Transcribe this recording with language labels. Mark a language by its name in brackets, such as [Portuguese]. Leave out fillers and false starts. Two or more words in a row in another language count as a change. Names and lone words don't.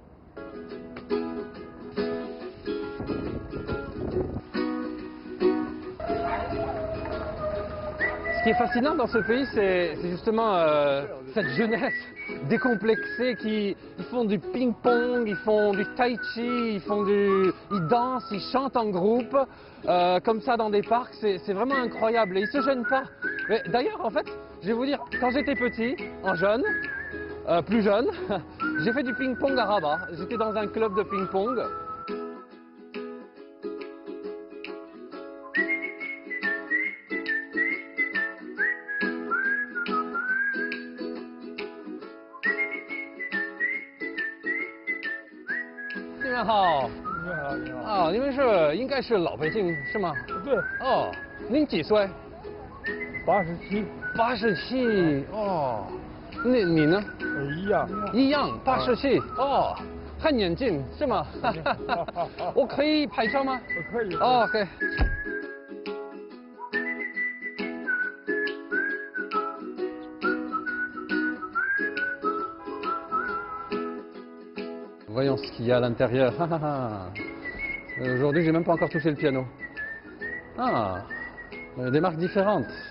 [French] Ce qui est fascinant dans ce pays, c'est justement cette jeunesse décomplexée ils font du ping-pong, ils font du tai chi, ils dansent, ils chantent en groupe, comme ça dans des parcs. C'est vraiment incroyable et ils se gênent pas. Mais d'ailleurs, en fait, je vais vous dire, quand j'étais petit, plus jeune, j'ai fait du ping-pong à Rabat. J'étais dans un club de ping-pong. [Chinese] Oh, 啊，你们是应该是老北京是吗？对，哦，您几岁 87，？87。哦，那你呢？一样。一样，87。哦，很年轻是吗？我可以拍照吗？可以。 [French] 哦 ，OK。Voyons ce qu'il y a à l'intérieur. Aujourd'hui, j'ai même pas encore touché le piano. Ah, il y a des marques différentes.